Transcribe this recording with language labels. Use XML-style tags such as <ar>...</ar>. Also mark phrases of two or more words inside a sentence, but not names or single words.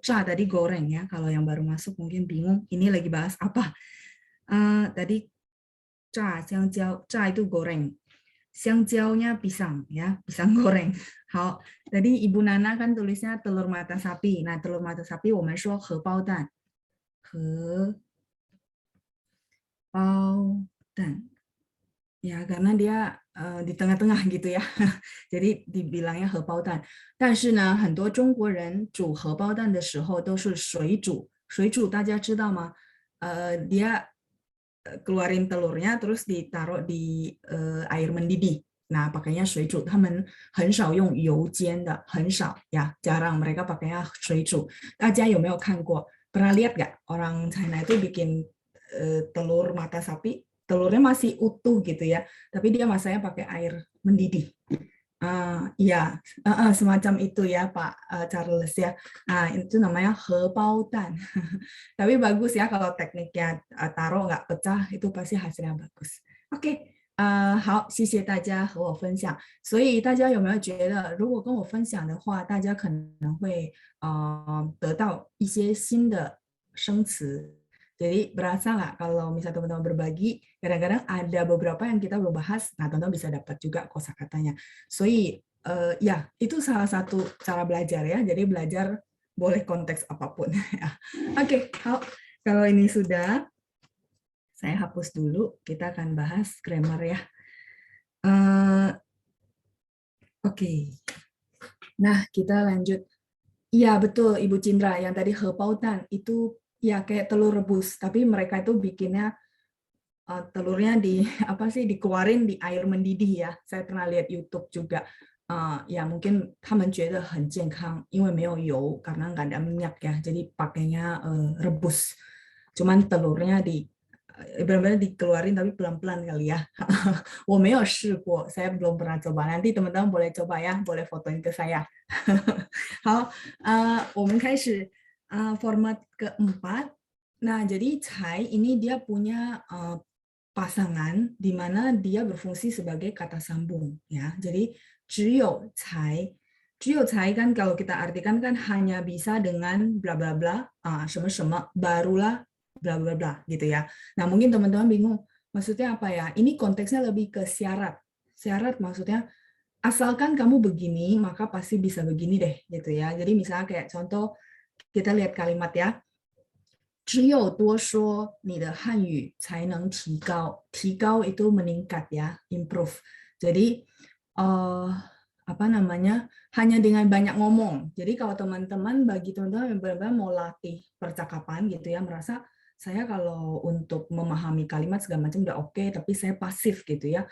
<id>Tadi goreng ya. Kalau yang baru masuk mungkin bingung, ini lagi bahas apa. Tadi xiangjiao, itu goreng. Xiangjiao-nya pisang ya, pisang goreng. 好, tadi Ibu Nana kan tulisnya telur mata sapi. Nah, telur mata sapi</id> <zh>我们说荷包蛋. 荷包蛋.</zh> <id>Ya, karena dia di tengah-tengah gitu ya. Jadi dibilangnya 荷包蛋.</id> <zh>但是呢，很多中国人煮荷包蛋的时候都是水煮。水煮大家知道吗？</zh> <id>dia keluarin telurnya terus ditaruh di air mendidih. Nah, pakainya</id> <zh>水煮，他们很少用油煎的，很少</zh> <id>ya, jarang mereka pakainya</id> <zh>水煮。大家有没有看过？</zh> <id>Pernah lihat nggak orang China itu bikin telur mata sapi, telurnya masih utuh gitu ya, tapi dia masaknya pakai air mendidih. Ya, semacam itu ya Pak Charles ya. Nah, itu namanya 荷包蛋. Tapi bagus ya kalau tekniknya taruh nggak pecah, itu pasti hasilnya bagus. Oke,</id> <zh>好，谢谢大家和我分享。所以大家有没有觉得，如果跟我分享的话，大家可能会得到一些新的生词。</zh> <id>Jadi berasa nggak kalau misalnya teman-teman berbagi, kadang-kadang ada beberapa yang kita belum bahas, nah teman-teman bisa dapat juga kosakatanya. So, ya, itu salah satu cara belajar ya. Jadi belajar boleh konteks apapun. Oke, kalau ini sudah, saya hapus dulu. Kita akan bahas grammar ya. Oke. Nah, kita lanjut. Iya, betul Ibu Cindra. Yang tadi hepautan itu ya kayak telur rebus, tapi mereka itu bikinnya telurnya dikeluarin di air mendidih ya. Saya pernah lihat YouTube juga. Ya mungkin</id> <zh>他们觉得很健康，因为没有油</zh> <id>karena nggak ada minyak ya, jadi pakainya rebus. Cuman telurnya benar-benar dikeluarin tapi pelan-pelan kali ya.</id> <zh>我没有试过,</zh> <id>saya belum pernah coba. Nanti teman-teman boleh coba ya, boleh fotoin ke saya.</id> <zh>好, 我们开始</zh> <id>format keempat. Nah, jadi cai ini dia punya pasangan di mana dia berfungsi sebagai kata sambung ya. Jadi</id> <zh>只有才</zh> <id>kan kalau kita artikan kan hanya bisa dengan bla bla bla,</id> <zh>什么什么</zh> <id>barulah bla bla bla gitu ya. Nah, mungkin teman-teman bingung maksudnya apa ya? Ini konteksnya lebih ke syarat. Syarat maksudnya asalkan kamu begini maka pasti bisa begini deh gitu ya. Jadi misalnya kayak contoh kita lihat kalimat ya.</id> <zh>只有多说你的汉语才能提高.</zh> <id>提高 itu meningkat ya, improve. Jadi apa namanya? Hanya dengan banyak ngomong. Jadi kalau teman-teman bagi teman-teman yang benar-benar mau latih percakapan gitu ya, merasa saya kalau untuk memahami kalimat segala macam udah oke, tapi saya pasif gitu ya.</id>